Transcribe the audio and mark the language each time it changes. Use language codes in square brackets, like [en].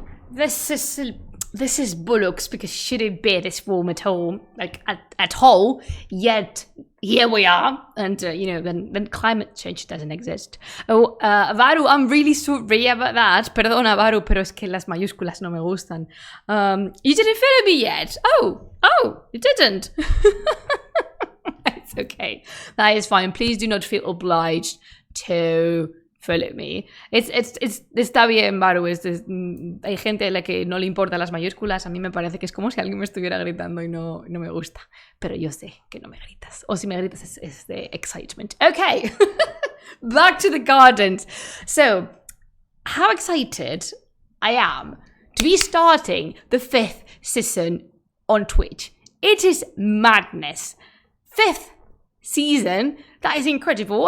[en] This is bollocks because shouldn't be this warm at all, like at all. Yet here we are. And, then climate change doesn't exist. Oh, Varu, I'm really sorry about that. [es] Perdona, Varu, pero es que las mayúsculas no me gustan. [en] You didn't follow me yet. Oh, you didn't. It's okay. That is fine. Please do not feel obliged to follow me. [es] Está bien, Varu. Hay gente a la que no le importan las mayúsculas. A mí me parece que es como si alguien me estuviera gritando y no me gusta. Pero yo sé que no me gritas. O si me gritas es de [en] excitement. Okay. Back to the gardens. So, how excited I am to be starting the 5th season on Twitch. It is madness. 5th season. That is incredible.